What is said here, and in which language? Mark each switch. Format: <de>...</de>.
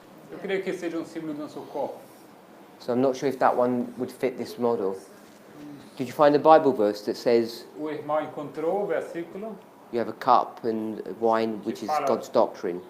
<pt>Eu creio que seja símbolo do nosso corpo.</pt> <en>So I'm not sure if that one would fit this model. Did you find a Bible verse that says</en> <pt>O irmão encontrou o versículo</pt> <en>you have a cup and wine, which is God's doctrine?</en>